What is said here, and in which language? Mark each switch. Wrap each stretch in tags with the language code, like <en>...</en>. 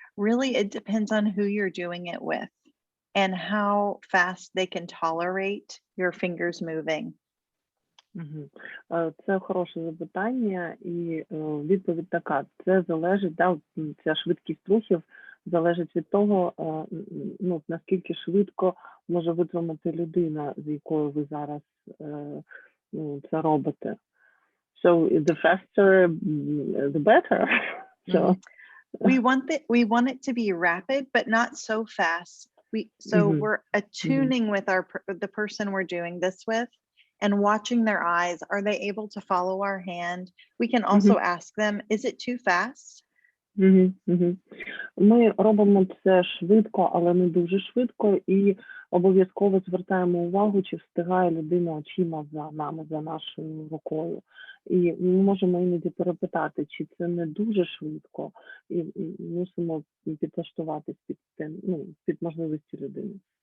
<en>Really, it depends on who you're doing it with and how fast they can tolerate your fingers moving.</en> <uk>Це хороше запитання, і відповідь така. Це залежить, ця швидкість рухів залежить від того, наскільки швидко може витримати людина, з якою ви зараз це робите.</uk> <en>So the faster, the better. So We want it to be rapid, but not so fast. We're attuning with the person we're doing this with and watching their eyes. Are they able to follow our hand? We can also ask them, is it too fast?</en> <uk>Ми робимо це швидко, але не дуже швидко, і обов'язково звертаємо увагу, чи встигає людина очима за нами, за нашою рукою. І ми можемо іноді перепитати, чи це не дуже швидко, і мусимо підлаштуватись під можливості людини.</uk>